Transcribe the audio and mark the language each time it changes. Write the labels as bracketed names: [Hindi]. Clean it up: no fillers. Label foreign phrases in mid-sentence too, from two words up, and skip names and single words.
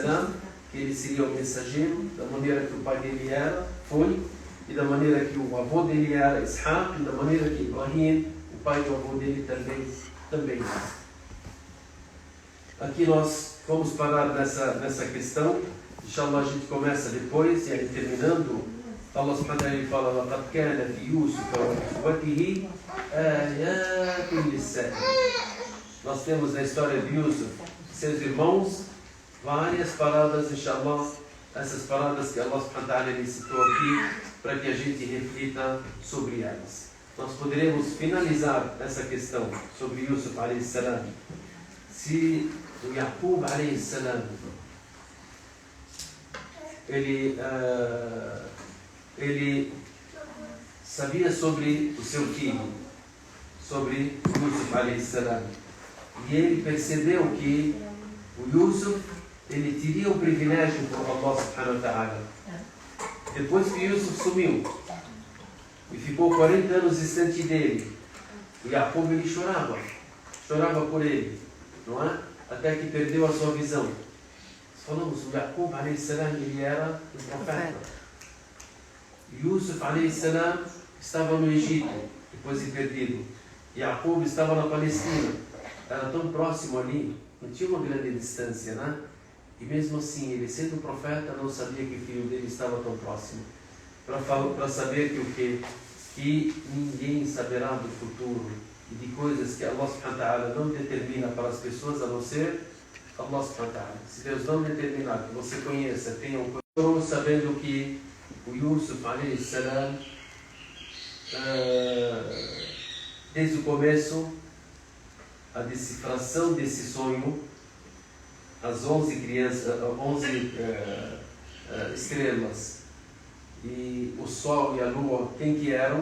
[Portuguese] que ele seria o mensageiro, da maneira que o pai dele foi, e da maneira que o avô dele era Ishaq, e da maneira que Ibrahim, o pai do avô dele, também era. Aqui nós vamos parar nessa questão. Inshallah, a gente começa depois, e aí terminando, [Arabic] الله سبحانه وتعالى fala: لَقَدْ كَانَ فِي يُوسُفَ وَإِخْوَتِهِ آيَاتٌ لِلسَّائِلِينَ. [Portuguese] Nós temos na história de Yusuf, seus irmãos, várias paradas, inshallah, essas paradas que [Arabic] الله سبحانه وتعالى [Portuguese] lhe citou aqui, para que a gente reflita sobre elas. Nós poderemos finalizar essa questão sobre Yusuf a.s. se o Jacob a.s. ele sabia sobre o seu filho, sobre Yusuf a.s. e ele percebeu que o Yusuf ele teria o privilégio por [Arabic] الله سبحانه وتعالى. [Portuguese] Depois que Yusuf sumiu e ficou 40 anos distante dele, o Jacob ele chorava por ele, não é? Até que perdeu a sua visão. Falamos, o Jacob a.s. ele era o profeta. Yusuf a.s. estava no Egito, depois de perdido. Jacob estava na Palestina, era tão próximo ali, não tinha uma grande distância, né? E mesmo assim, ele sendo profeta, não sabia que o filho dele estava tão próximo. Para saber que ninguém saberá do futuro e de coisas que [Arabic] الله سبحانه وتعالى [Portuguese] não determina para as pessoas, a não ser [Arabic] الله سبحانه وتعالى. [Portuguese] Se Deus não determinar que você conheça, tenha um coração, sabendo que o Yusuf a.s. Desde o começo, a decifração desse sonho, as 11 estrelas e o sol e a lua, quem que eram?